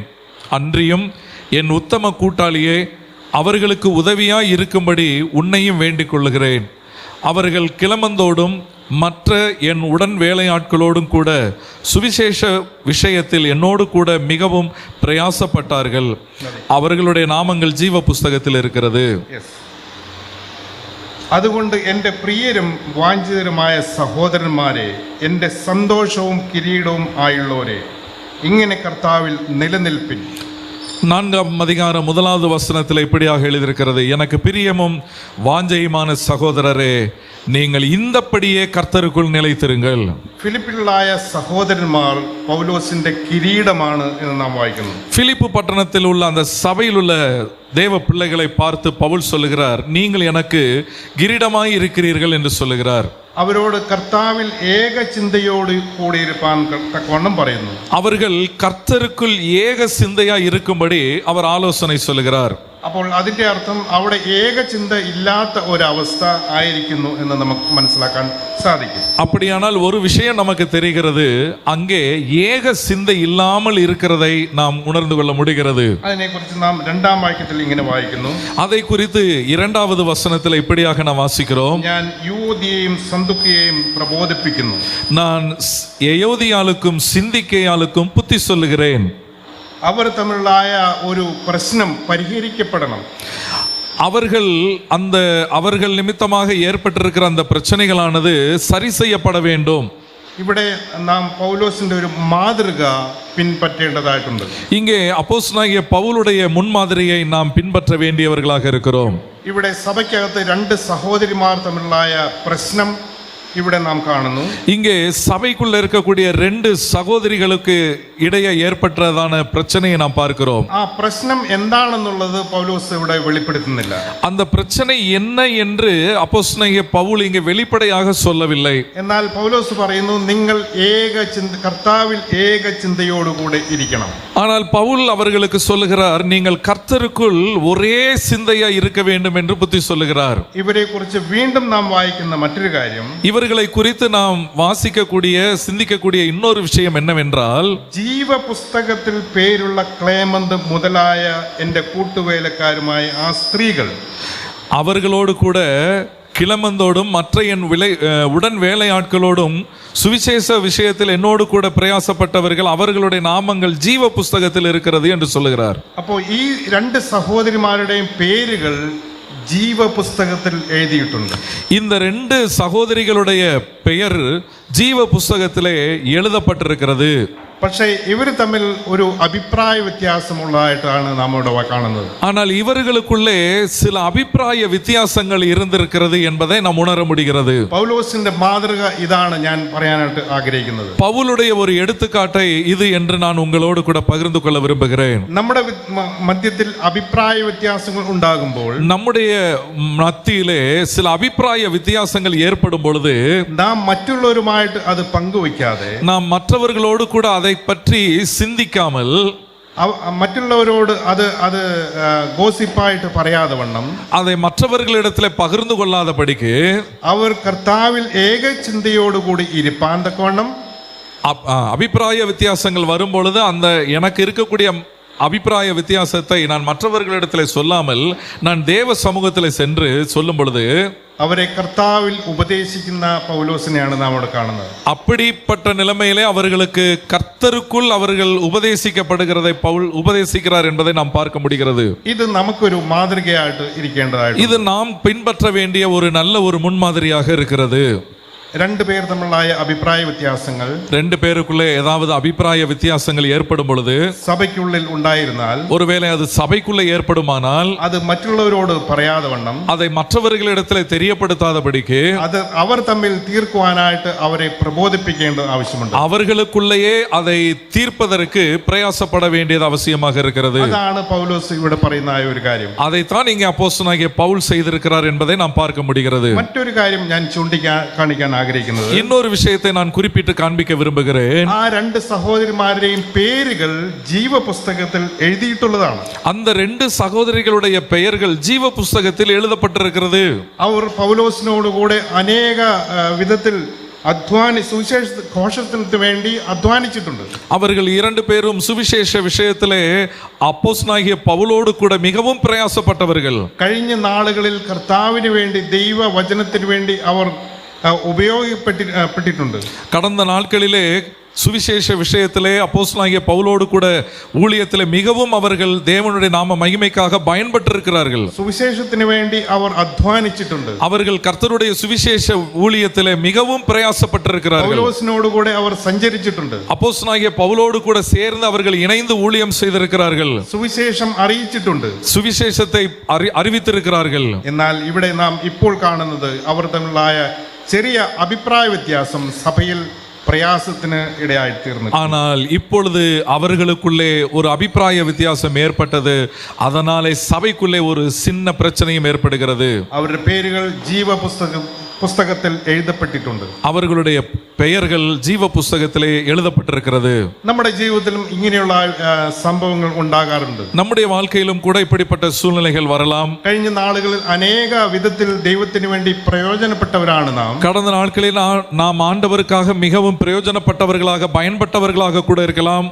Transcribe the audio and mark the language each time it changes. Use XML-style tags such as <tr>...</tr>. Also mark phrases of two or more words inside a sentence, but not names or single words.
<ta>அன்றியும் என் உத்தம கூட்டாளியே, அவர்களுக்கு உதவியாய் இருக்கும்படி உன்னையும் வேண்டிக் கொள்ளுகிறேன். அவர்கள் கிளம்பந்தோடும் மற்ற என் உடன் வேலையாட்களோடும் கூட சுவிசேஷ விஷயத்தில் என்னோடு கூட மிகவும் பிரயாசப்பட்டார்கள். அவர்களுடைய நாமங்கள் ஜீவ புஸ்தகத்தில் இருக்கிறது.</ta> <ml>അതുകൊണ്ട് എൻ്റെ പ്രിയരും വാഞ്ചിതരുമായ സഹോദരന്മാരെ, എൻ്റെ സന്തോഷവും കിരീടവും ആയുള്ളവരെ, ഇങ്ങനെ കർത്താവിൽ നിലനിൽപ്പിൻ.</ml> <ta>4ஆம் அதிகாரம் 1வது வசனத்தில் இப்படியாக எழுதியிருக்கிறது, எனக்கு பிரியமும் வாஞ்சையுமான சகோதரரே, நீங்கள் இந்தப்படியே கர்த்தருக்குள் நிலைத்திருங்கள்.</ta> <ml>ഫിലിപ്പിലായ സഹോദരന്മാർ പൗലോസിന്റെ കിരീടമാണ് എന്ന് നാം വായിക്കുന്നു.</ml> <ta>பிலிப்பு பட்டணத்தில் உள்ள அந்த சபையில் உள்ள தேவ பிள்ளைகளை பார்த்து பவுல் சொல்லுகிறார், நீங்கள் எனக்கு கிரீடமாய் இருக்கிறீர்கள் என்று சொல்லுகிறார்.</ta> <ml>അവരോട് കർത്താവിൽ ഏക ചിന്തയോട് കൂടിയിരിക്കാൻ തക്കവണ്ണം പറയുന്നു.</ml> <ta>அவர்கள் கர்த்தருக்குள் ஏக சிந்தையா இருக்கும்படி அவர் ஆலோசனை சொல்லுகிறார்.</ta> <ml>അപ്പോൾ അതിന്റെ അർത്ഥം അവിടെ ഏക ചിന്ത ഇല്ലാത്ത ഒരവസ്ഥ ആയിരിക്കുന്നു എന്ന് നമുക്ക് മനസ്സിലാക്കാൻ സാധിക്കും.</ml> <ta>அப்படியானால் ஒரு விஷயம் நமக்கு தெரிகிறது, அங்கே ஏக சிந்தை இல்லாமல் இருக்கிறதை நாம் உணர்ந்து கொள்ள முடிகிறது.</ta> <ml>അതിനെക്കുറിച്ച് നാം രണ്ടാം വാക്യത്തിൽ ഇങ്ങനെ വായിക്കുന്നു.</ml> <ta>அதை குறித்து இரண்டாவது வசனத்தில் இப்படியாக நாம் வாசிக்கிறோம்,</ta> <ml>ഞാൻ യൂദയെയും സന്തുക്കയെയും പ്രബോധിപ്പിക്കുന്നു.</ml> <ta>நான் எயோதியாளுக்கும் சிந்திக்கையாளுக்கும் புத்தி சொல்லுகிறேன்.</ta> <ml>അവർ തമ്മിലായ ഒരു പ്രശ്നം പരിഹരിക്കപ്പെടണം.</ml> <ta>அவர்கள் நிமித்தமாக ஏற்பட்டிருக்கிற அந்த பிரச்சனைகளானது சரி செய்யப்பட வேண்டும்.</ta> <ml>ഇവിടെ നാം പൗലോസിന്റെ ഒരു മാതൃക പിൻപറ്റേണ്ടതായിട്ടുണ്ട്.</ml> <ta>இங்கே அப்போஸ்தலனாகிய பவுலுடைய முன்மாதிரியை நாம் பின்பற்ற வேண்டியவர்களாக இருக்கிறோம்.</ta> <ml>ഇവിടെ സഭയ്ക്കകത്ത് രണ്ട് സഹോദരിമാർ തമ്മിലായ പ്രശ്നം ഇവിടെ നാം കാണുന്നു.</ml> <ta>இங்கே சபைக்குள்ள இருக்கக்கூடிய ரெண்டு சகோதரிகளுக்கு இடையே ஏற்பட்டதான பிரச்சனையை நாம் பார்க்கிறோம்.</ta> <ml>ആ പ്രശ്നം എന്താണെന്നുള്ളത് പൗലോസ് ഇവിടെ വെളിപ്പെടുത്തുന്നില്ല.</ml> <ta>அந்த பிரச்சனை என்ன என்று அப்போஸ்தலனாகிய பவுல் இங்கே வெளிப்படையாக சொல்லவில்லை.</ta> <ml>എന്നാൽ പൗലോസ് പറയുന്നു, നിങ്ങൾ കർത്താവിൽ ഏക ചിന്തയോടുകൂടെ ഇരിക്കണം.</ml> <ta>ஆனால் பவுல் அவர்களுக்கு சொல்லுகிறார், நீங்கள் கர்த்தருக்குள் ஒரே சிந்தையா இருக்க வேண்டும் என்று புத்தி சொல்லுகிறார்.</ta> <ml>ഇവരെ കുറിച്ച് വീണ്ടും നാം വായിക്കുന്ന മറ്റൊരു കാര്യം,</ml> <ta>இவர்களை குறித்து நாம் வாசிக்கக்கூடிய சிந்திக்கக்கூடிய இன்னொரு விஷயம் என்னவென்றால்,</ta> <ml>ജീവ പുസ്തകത്തിൽ പേരുള്ള ക്ലേമന്ത് മുതലായ എൻ്റെ കൂട്ടുവേലക്കാരുമായ ആ സ്ത്രീകൾ,</ml> <ta>அவர்களோடு கூட கிளமந்தோடும் மற்ற என் உடன் வேலையாட்களோடும் சுவிசேஷ விஷயத்தில் என்னோடு கூட பிரயாசப்பட்டவர்கள், அவர்களுடைய நாமங்கள் ஜீவ புஸ்தகத்தில் இருக்கிறது என்று சொல்லுகிறார்.</ta> <ml>അപ്പോൾ ഈ രണ്ട് സഹോദരിമാരുടെയും പേരുകൾ ജീവ പുസ്തകത്തിൽ എഴുതിയിട്ടുണ്ട്.</ml> <ta>இந்த ரெண்டு சகோதரிகளுடைய பெயர் ஜீவ புஸ்தகத்திலே எழுதப்பட்டிருக்கிறது.</ta> <ml>പക്ഷേ ഇവർ തമ്മിൽ ഒരു അഭിപ്രായ വ്യത്യാസമുള്ളതായിട്ടാണ് നാം ഇവിടെ കാണുന്നത്.</ml> <ta>ஆனால் இவர்களுக்குள்ளே சில அபிப்பிராய வித்தியாசங்கள் இருந்திருக்கிறது என்பதை நாம் உணர முடிகிறது.</ta> <ml>പൗലോസിന്റെ മാതൃക ഇതാണ് ഞാൻ പറയാനായിട്ട് ആഗ്രഹിക്കുന്നത്.</ml> <ta>பவுலுடைய ஒரு எடுத்துக்காட்டை இது என்று நான் உங்களோடு கூட பகிர்ந்து கொள்ள விரும்புகிறேன்.</ta> <ml>നമ്മുടെ മധ്യത്തിൽ അഭിപ്രായ വ്യത്യാസങ്ങൾ ഉണ്ടാകുമ്പോൾ,</ml> <ta>நம்முடைய மத்தியிலே சில அபிப்பிராய வித்தியாசங்கள் ஏற்படும் பொழுது</ta> <ml>നാം മറ്റുള്ളവരുമായിട്ട് അത് പങ്കുവയ്ക്കാതെ,</ml> <ta>நாம் மற்றவர்களோடு கூட அதை பற்றி சிந்திக்காமல்,</ta> <ml>മറ്റുള്ളവരോട് അത് ഗോസിപ്പായിട്ട് പറയാതെ വണ്ണം,</ml> <ta>அதை மற்றவர்களிடத்தில் பகிர்ந்து கொள்ளாதபடிக்கு,</ta> <ml>അവർ കർത്താവിൽ ഏക ചിന്തയോടുകൂടി ഇരിപ്പാൻ തക്കവണ്ണം,</ml> <ta>அபிப்பிராய வித்தியாசங்கள் வரும் பொழுது அந்த எனக்கு இருக்கக்கூடிய அபிப்பிராய வித்தியாசத்தை நான் மற்றவர்களிடத்தில் சொல்லாமல் நான் தேவ சமூகத்தில் சென்று சொல்லும் பொழுது</ta> <ml>അവരെ കർത്താവിൽ ഉപദേശിക്കുന്ന പൗലോസിനെയാണ് നാം ഇവിടെ കാണുന്നത്.</ml> <ta>அப்படிப்பட்ட நிலைமையிலே அவர்களுக்கு கர்த்தருக்குள் அவர்கள் உபதேசிக்கப்படுகிறதை பவுல் உபதேசிக்கிறார் என்பதை நாம் பார்க்க முடிகிறது.</ta> <ml>ഇത് നമുക്കൊരു മാതൃകയായിട്ട് ഇരിക്കേണ്ടതായിട്ട്,</ml> <ta>இது நாம் பின்பற்ற வேண்டிய ஒரு நல்ல ஒரு முன்மாதிரியாக இருக்கிறது.</ta> <ml>രണ്ടു പേർ തമ്മിലായ അഭിപ്രായ വ്യത്യാസങ്ങൾ,</ml> <ta>ரெண்டு பேருக்குள்ளே ஏதாவது அபிப்பிராய வித்தியாசங்கள் ஏற்படும் பொழுது,</ta> <ml>സഭയ്ക്കുള്ളിൽ ഉണ്ടായിരുന്നാൽ,</ml> <ta>ஒருவேளை அது சபைக்குள்ளே ஏற்படுமானால்,</ta> <ml>അത് മറ്റുള്ളവരോട് പറയാതെ വണ്ണം,</ml> <ta>அதை மற்றவர்களிடத்தில் தெரியப்படுத்தாதபடிக்கு,</ta> <ml>അത് അവർ തമ്മിൽ തീർക്കുവാനായിട്ട് അവരെ പ്രബോധിപ്പിക്കേണ്ടത് ആവശ്യമുണ്ട്.</ml> <ta>அவர்களுக்குள்ளேயே அதை தீர்ப்பதற்கு பிரயாசப்பட வேண்டியது அவசியமாக இருக்கிறது.</ta> <ml>അതാണ് പൗലോസ് ഇവിടെ പറയുന്ന ഒരു കാര്യം.</ml> <ta>அதைத்தான் இங்கே அப்போஸ்தலனாகிய பவுல் செய்திருக்கிறார் என்பதை நாம் பார்க்க முடிகிறது.</ta> <ml>മറ്റൊരു കാര്യം ഞാൻ കാണിക്കാൻ ആഗ്രഹിക്കുന്നത്,</ml> <ta>இன்னொரு விஷயத்தை நான் குறிப்பிட்டு காண்பிக்க விரும்புகிறேன்.</ta> <ml>ആ രണ്ട് സഹോദരിമാരുടെയും പേരുകൾ ജീവ പുസ്തകത്തിൽ എഴുതിയിട്ടുള്ളതാണ്.</ml> <ta>அந்த ரெண்டு സഹോദരികളുடைய பெயர்கள் ஜீவ புஸ்தகத்தில் எழுதப்பட்டிருக்கிறது.</ta> <ml>അവർ പൗലോസിനോടുകൂടെ അനേക വിധത്തിൽ സുവിശേഷ ഘോഷത്തിന് വേണ്ടി അധ്വാനിച്ചിട്ടുണ്ട്.</ml> <ta>அவர்கள் இரண்டு பேரும் சுவிசேஷ விஷயத்திலே அப்போஸ்தலனாகிய பவுலோடு கூட மிகவும் பிரயாசப்பட்டவர்கள்.</ta> <ml>കഴിഞ്ഞ നാളുകളിൽ കർത്താവിന് വേണ്ടി ദൈവ വചനത്തിന് വേണ്ടി അവർ ഉപയോഗപ്പെട്ടിട്ടുണ്ട്.</ml> <ta>கடந்த நாட்களிலே சுவிசேஷ விஷயத்திலே அப்போஸ்தலனாகிய பவுலோடு கூட ஊழியத்திலே மிகவும் அவர்கள் தேவனுடைய நாம மகிமைக்காக பயன்பட்டிருக்கிறார்கள்.</ta> <ml>സുവിശേഷത്തിന് വേണ്ടി അവർ അധ്വാനിച്ചിട്ടുണ്ട്.</ml> <ta>அவர்கள் கர்த்தருடைய சுவிசேஷ ஊழியத்திலே மிகவும் பிரயாசப்பட்டிருக்கிறார்கள்.</ta> <ml>പൗലോസിനോട് കൂടെ അവർ സഞ്ചരിച്ചിട്ടുണ്ട്.</ml> <ta>அப்போஸ்தலனாகிய பவுலோடு கூட சேர்ந்து அவர்கள் இணைந்து ஊழியம் செய்திருக்கிறார்கள்.</ta> <ml>സുവിശേഷം അറിയിച്ചിട്ടുണ്ട്.</ml> <ta>சுவிசேஷத்தை அறிவித்திருக்கிறார்கள்.</ta> <ml>എന്നാൽ ഇവിടെ നാം ഇപ്പോൾ കാണുന്നത് അവർ തമ്മിലായ ചെറിയ അഭിപ്രായ വ്യത്യാസം സഭയിൽ பிரயாசത്തിന്</ml> <ta>இடையாய் தீர்ந்தது. ஆனால் இப்பொழுது அவர்களுக்குள்ளே ஒரு அபிப்பிராய வித்தியாசம் ஏற்பட்டது. அதனாலே சபைக்குள்ளே ஒரு சின்ன பிரச்சனையும் ஏற்படுகிறது. அவருடைய பெயர்கள் ஜீவ புஸ்தகத்தில் எழுதப்பட்டிട്ടുണ്ട്. அவர்களுடைய பெயர்கள் ஜீவ புஸ்தகத்திலே எழுதப்பட்டிருக்கிறது.</ta> <ml>നമ്മുടെ ജീവിതത്തിലും ഇങ്ങനെയുള്ള സംഭവങ്ങൾ ഉണ്ടാകാറുണ്ട്.</ml> <ta>நம்முடைய வாழ்க்கையிலும் கூட இப்படிப்பட்ட சூழ்நிலைகள் வரலாம்.</ta> <ml>കഴിഞ്ഞ നാളുകളിൽ അനേക വിധത്തിൽ ദൈവത്തിന് വേണ്ടി പ്രയോജനപ്പെട്ടവരാണ് നാം.</ml> <ta>கடந்த நாட்களில் நாம் ஆண்டவருக்காக மிகவும் பிரயோஜனப்பட்டவர்களாக பயன்பட்டவர்களாக கூட இருக்கலாம்.</ta>